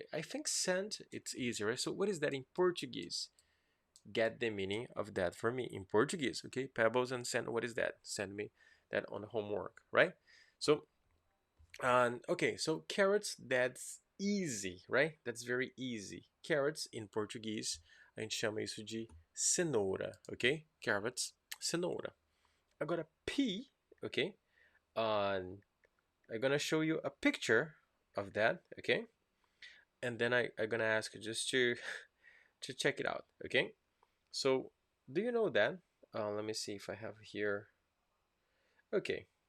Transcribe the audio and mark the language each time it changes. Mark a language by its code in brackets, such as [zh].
[en] I think sand, it's easier, right? So what is that in Portuguese? Get the meaning of that for me in Portuguese, okay? Pebbles and sand, what is that? Send me that on homework, right? So okay, so carrots, that's easy, right? That's very easy. [pt] Carrots in Português, a gente chama isso de cenoura, ok? Carrots, cenoura. Agora, pea, okay? [en] I'm gonna show you a picture of that, okay? And then I'm gonna ask you just to check it out, okay? So, do you know that? Let me see if I have here. Okay.